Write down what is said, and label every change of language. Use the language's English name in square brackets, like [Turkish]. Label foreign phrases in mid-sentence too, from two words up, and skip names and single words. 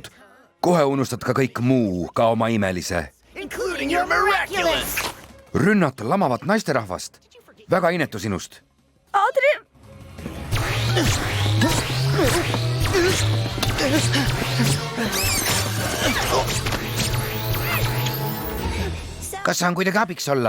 [Estonian] Kohe unustad ka kõik muu, ka oma imelise. [English] Including your miraculous! [Estonian] Rünnata lamavat naisterahvast. Väga inetu sinust. Adri! Kas saan kuidagi abiks olla?